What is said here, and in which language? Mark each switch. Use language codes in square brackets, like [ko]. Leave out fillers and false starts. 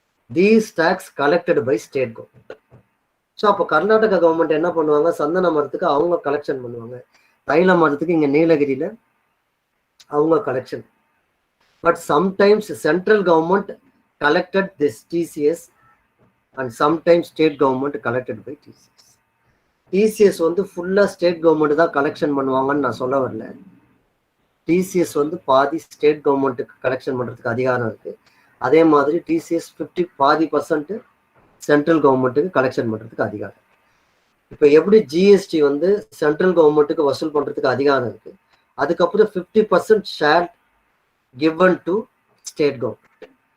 [en] These taxes collected by state government. [ta] So அப்போ Karnataka government என்ன பண்ணுவாங்க? சந்தன மரத்துக்கு அவங்க கலெக்ஷன் பண்ணுவாங்க, தைல மரத்துக்கு இங்க நீலகிரியில அவங்க collection. [en] But sometimes central government collected this TCS and sometimes state government collected by TCS. [ta] TCS வந்து ஃபுல்லா ஸ்டேட் கவர்மெண்ட் தான் கலெக்ஷன் பண்ணுவாங்கன்னு நான் சொல்ல வரல. டிசிஎஸ் வந்து பாதி ஸ்டேட் கவர்மெண்ட்டுக்கு கலெக்ஷன் பண்றதுக்கு அதிகாரம் இருக்கு. அதே மாதிரி டிசிஎஸ் பாதி % சென்ட்ரல் கவர்மெண்ட்டுக்கு கலெக்ஷன் பண்றதுக்கு அதிகாரம். இப்போ எப்படி ஜிஎஸ்டி வந்து சென்ட்ரல் கவர்மெண்ட்டுக்கு வசூல் பண்றதுக்கு அதிகாரம் இருக்கு, அதுக்கப்புறம் 50% [en] Share given to state government.